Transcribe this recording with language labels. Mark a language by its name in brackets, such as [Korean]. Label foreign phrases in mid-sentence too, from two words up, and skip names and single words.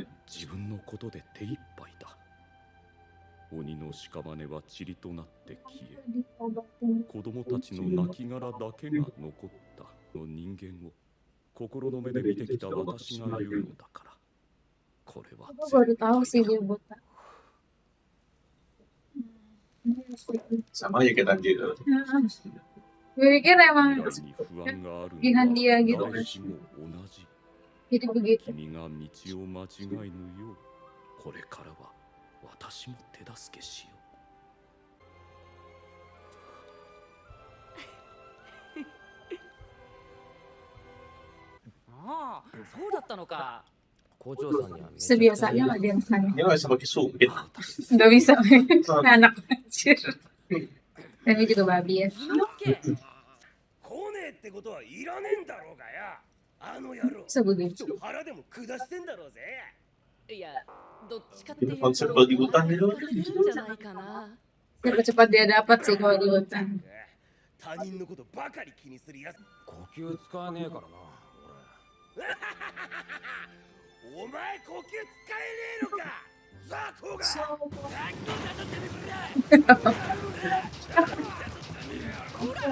[Japanese] 自分のことで手一杯だ。鬼の屍は塵となって消え、子供たちの亡骸だけが残ったの人間を心の目で見てきた私が言うのだから、これは [Indonesian] Aku baru tahu sih dia buta. Sama aja kayak tadi. Gue pikir [Japanese] 未 [Indonesian] emang [Japanese] 来に不安がある [Indonesian] pilihan [Japanese] の [Indonesian] dia [Japanese] は [Indonesian] gitu [Japanese] 誰 [Indonesian] kan. [Japanese] しも同じ。 [Indonesian] Jadi begitu. [Japanese] 君が道を間違えぬよう、これからは私も手助けしよう。ああ、そうだったのか。校長さんにはめちゃくちゃ [Indonesian] Sebiasanya lah dia makannya. Dia nggak bisa pakai sumpit. Nggak bisa main. Anak kecil. Dan dia juga babi ya. [Japanese] 来ねえってことはいらねえんだろうがや。あの野郎 [Indonesian] Bisa begitu. [Japanese] 腹でも下してんだろうぜ。いや、どっちかっていう [Indonesian] Itu [Japanese] と [Indonesian] konsep kalau di hutan itu. [Japanese] するんじゃないかな。 [Indonesian] Cepat cepat dia dapat sih kalau di hutan. [Japanese] 他人のことばかり気にするやつ。呼吸使えねえからな、お前呼吸使えねえのか。ザコが。ザコだとてめえ。